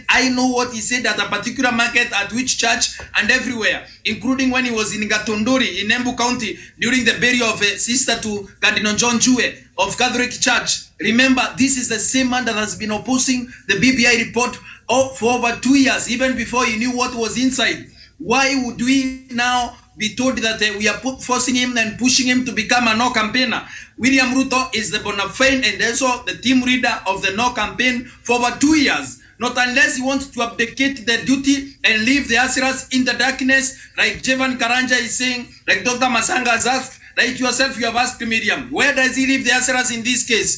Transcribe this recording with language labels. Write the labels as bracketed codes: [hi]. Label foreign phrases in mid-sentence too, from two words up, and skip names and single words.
[en] I know what he said at a particular market, at which church, and everywhere, including when he was in Gatondori in Embu County during the burial of a sister to Cardinal John Chue of Catholic Church. Remember, this is the same man that has been opposing the BBI report for over 2 years, even before he knew what was inside. Why would we now be told that we are forcing him and pushing him to become a no campaigner? William Ruto is the bona fide and also the team leader of the no campaign for over 2 years. Not unless he wants to abdicate the duty and leave the Asiras in the darkness, like Jevan Karanja is saying, like Dr. Masanga has asked, like yourself, you have asked Miriam, where does he leave the Asiras in this case?